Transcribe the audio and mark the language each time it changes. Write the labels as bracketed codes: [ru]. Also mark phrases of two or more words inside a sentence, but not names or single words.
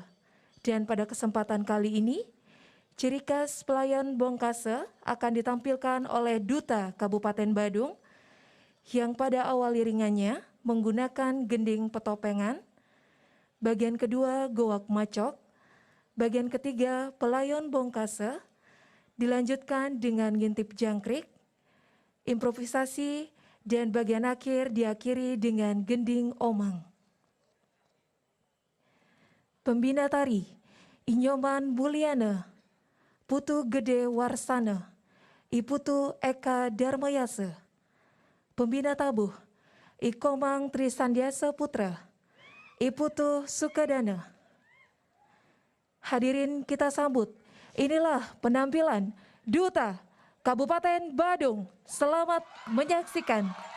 [id] Dan pada kesempatan kali ini, ciri khas Pelayon Bongkase akan ditampilkan oleh Duta Kabupaten Badung, yang pada awal iringannya menggunakan gending petopengan, bagian kedua gowak macok, bagian ketiga Pelayon Bongkase, dilanjutkan dengan ngintip jangkrik, improvisasi, dan bagian akhir diakhiri dengan gending omang. Pembina tari, Inyoman Mulyana, Putu Gede Warsana, Iputu Eka Darmayase. Pembina tabuh, Ikomang Trisandiasa Putra, Iputu Sukadana. Hadirin kita sambut, inilah penampilan Duta Kabupaten Badung. Selamat menyaksikan.